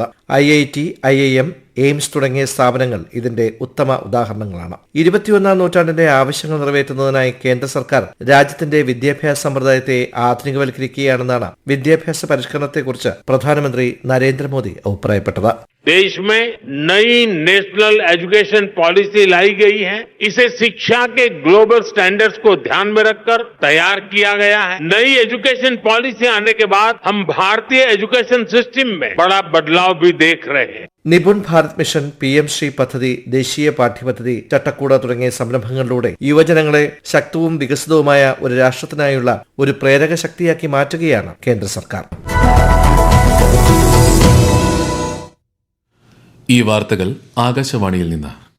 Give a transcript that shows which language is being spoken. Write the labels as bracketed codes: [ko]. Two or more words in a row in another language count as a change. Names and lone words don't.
[ml] IIT, IIM, എയിംസ് തുടങ്ങിയ സ്ഥാപനങ്ങൾ ഇതിന്റെ ഉത്തമ ഉദാഹരണങ്ങളാണ്. 21ാം നൂറ്റാണ്ടിന്റെ ആവശ്യങ്ങൾ നിറവേറ്റുന്നതിനായി കേന്ദ്ര സർക്കാർ രാജ്യത്തിന്റെ വിദ്യാഭ്യാസ സമ്പ്രദായത്തെ ആധുനികവൽക്കരിക്കുകയാണെന്നാണ് വിദ്യാഭ്യാസ പരിഷ്കരണത്തെക്കുറിച്ച് പ്രധാനമന്ത്രി നരേന്ദ്രമോദി അഭിപ്രായപ്പെട്ടത്. [hi] देश में नई [en] national education policy [hi] लाई गई है. इसे शिक्षा के [en] global standards [hi] को ध्यान में रखकर तैयार किया गया है. नई [en] education policy [hi] आने के बाद हम भारतीय [en] education system [hi] में बड़ा बदलाव भी देख रहे हैं. [ml] നിപുൺ ഭാരത് മിഷൻ, PM ശ്രീ പദ്ധതി, ദേശീയ പാഠ്യപദ്ധതി, ചട്ടക്കൂട തുടങ്ങിയ സംരംഭങ്ങളിലൂടെ യുവജനങ്ങളെ ശക്തവും വികസിതവുമായ ഒരു രാഷ്ട്രത്തിനായുള്ള ഒരു പ്രേരക ശക്തിയാക്കി മാറ്റുകയാണ് കേന്ദ്ര സർക്കാർ. ഈ വാർത്തകൾ ആകാശവാണിയിൽ നിന്ന്.